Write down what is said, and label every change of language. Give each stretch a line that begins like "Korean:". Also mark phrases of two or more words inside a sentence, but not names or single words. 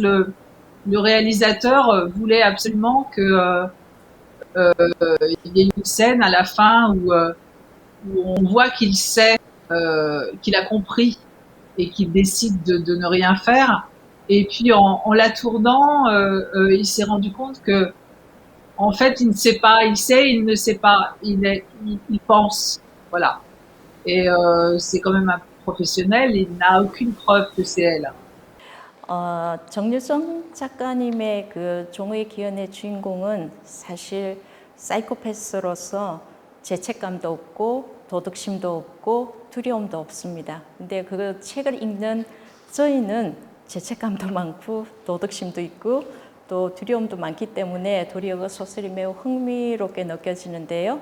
French: Le réalisateur voulait absolument que il y a une scène à la fin où on voit qu'il sait, qu'il a compris et qu'il décide de ne rien faire. Et puis en la tournant, il s'est rendu compte que en fait, il ne sait pas, il sait, il ne sait pas, il pense, voilà. Et c'est quand même un professionnel, il n'a aucune preuve que c'est elle.
Korean: 정유정 작가님의 그 종의 기원의 주인공은 사실 사이코패스로서 죄책감도 없고 도덕심도 없고 두려움도 없습니다. 근데 그 책을 읽는 저희는 죄책감도 많고 도덕심도 있고 또 두려움도 많기 때문에 도리어 그 소설이 매우 흥미롭게 느껴지는데요.